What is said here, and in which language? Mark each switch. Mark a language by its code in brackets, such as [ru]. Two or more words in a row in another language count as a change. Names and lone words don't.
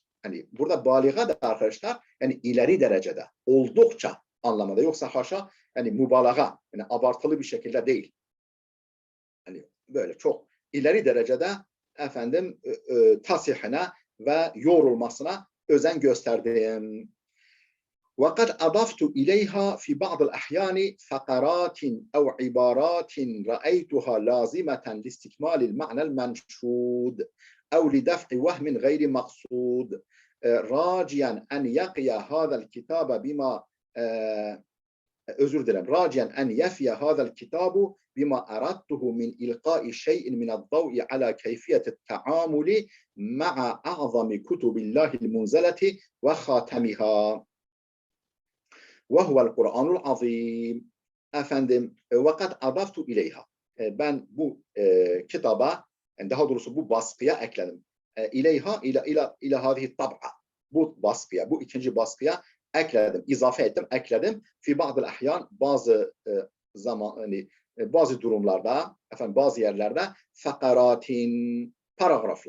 [tr] Hani burada baliga da arkadaşlar yani ileri derecede oldukça anlamında yoksa haşa yani mübalağa yani abartılı bir şekilde değil. Hani böyle çok ileri derecede efendim tasihine ve yoğrulmasına özen gösterdim. [ar] وقد أضفت إليها في بعض الأحيان فقرات أو عبارات رأيتها لازمة لاستكمال المعنى المنشود أو لدفع وهم غير مقصود راجيا أن يقي هذا الكتاب بما راجيا أن يفي هذا الكتاب بما أردته من إلقاء شيء من الضوء على كيفية التعامل مع أعظم كتب الله المنزلة وخاتمها وهو القرآن العظيم. [tr] Efendim [ar] وقد أضفت إليها. [tr] Ben bu kitaba yani daha doğrusu bu baskıya ekledim. [ar] إليها إلى هذه الطبعة. [tr] Bu baskıya, bu ikinci baskıya ekledim, izafe ettim, ekledim. [ar] في بعض الأحيان [tr] bazı zaman yani bazı durumlarda, efendim bazı yerlerde fakaratin paragraflar.